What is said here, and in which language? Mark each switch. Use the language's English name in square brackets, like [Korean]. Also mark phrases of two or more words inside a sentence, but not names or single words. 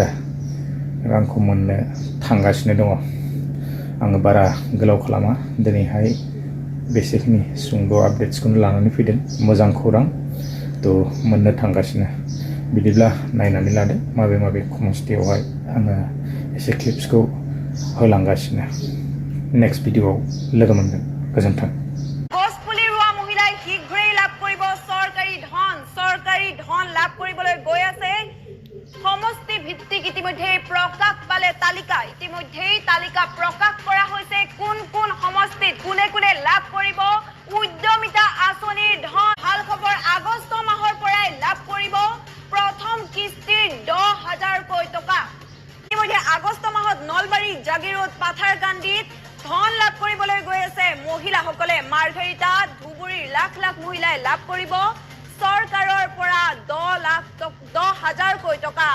[Bodo] रांखौ मोननो थांगासिनो दङ आङो बारा गोलाव खालामा दिनैहाय बेसेखिनि सुंद' आपडेट्सखौनो लानानै फैदों मोजां खौरां थ' मोननो थांगासिनो बिदिब्ला नायनानै लादो माबे समस्थियावहाय आङो एसे क्लिप्सखौ होलांगासिनो [English] next videoआव [Bodo] लोगो मोनगोन गोजोन्थों [Assamese] গছপুলি ৰোৱা মহিলাই শীঘ্ৰেই লাভ কৰিব চৰকাৰী ধন লাভ কৰিবলৈ গৈ আছে সমষ্টি ভিত্তিক ইতিমধ্যে প্ৰকাশ পালে তালিকা প্ৰকাশ কৰা হৈছে কোন সমষ্টিত কোনে লাভ কৰিব উদ্যমিতা আঁচনিৰ ধন ভাল খবৰ আগষ্ট মাহৰ পৰাই লাভ কৰিব প্ৰথম কিস্তিৰ 10,000 টকা ইতিমধ্যে আগষ্ট মাহত নলবাৰী জাগিৰোড পাথাৰকান্দিত ধন লাভ কৰিবলৈ গৈ আছে মহিলাসকলে মাৰ্ঘেৰিটা ধুবুৰীৰ লাখ মহিলাই লাভ কৰিব চৰকাৰৰ পৰা 10,000 টকা